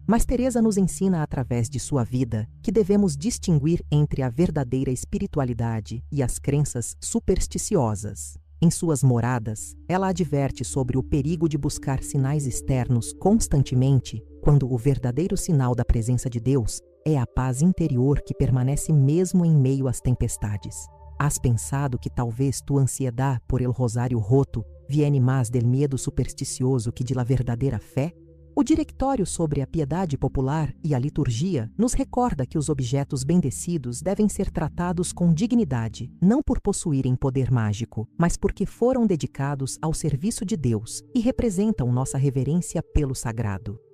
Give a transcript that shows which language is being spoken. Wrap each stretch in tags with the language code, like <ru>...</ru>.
<pt>Mas Teresa nos ensina através de sua vida que devemos distinguir entre a verdadeira espiritualidade e as crenças supersticiosas. Em suas moradas, ela adverte sobre o perigo de buscar sinais externos constantemente, quando o verdadeiro sinal da presença de Deus é a paz interior que permanece mesmo em meio às tempestades.</pt> <es>¿Has pensado que talvez tu ansiedad por el rosário roto viene más del miedo supersticioso que de la</es> <pt>verdadeira fé? O Diretório sobre a Piedade Popular e a Liturgia nos recorda que os objetos bendecidos devem ser tratados com dignidade, não por possuírem poder mágico, mas porque foram dedicados ao serviço de Deus e representam nossa reverência pelo sagrado.</pt>